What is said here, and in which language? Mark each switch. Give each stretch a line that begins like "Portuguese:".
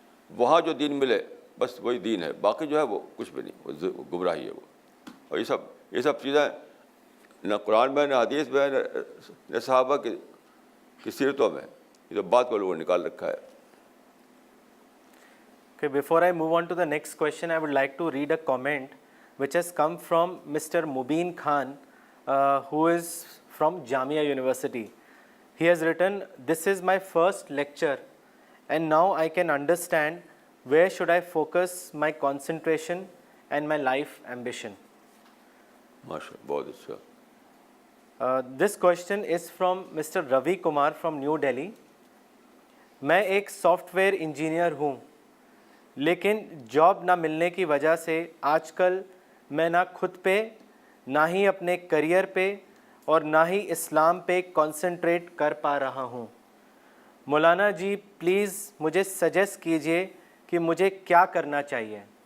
Hindi: वहाँ जो दीन मिले बस वही दीन है. बाकी जो है वो कुछ भी नहीं, वो गुमराही है वो. और ये सब चीज़ें न कुरान में, न हदीस में, न सहाबा की सीरतों में. ये तो बात को लोगों ने निकाल रखा है.
English: Okay, before I move on to the next question, I would like to read a comment which has come from Mr. Mubin Khan, who is from Jamia University. He has written, "This is my first lecture and now I can understand where should I focus my concentration and my life ambition."
Hindi: माशाअल्लाह, बहुत अच्छा.
English: This question is from Mr. Ravi Kumar from New Delhi.
Hindi: मैं एक software engineer हूँ, लेकिन job ना मिलने की वजह से आजकल मैं ना खुद पे, ना ही अपने करियर पे और ना ही इस्लाम पे कंसंट्रेट कर पा रहा हूँ. मौलाना जी प्लीज़ मुझे सजेस्ट कीजिए कि मुझे क्या करना चाहिए.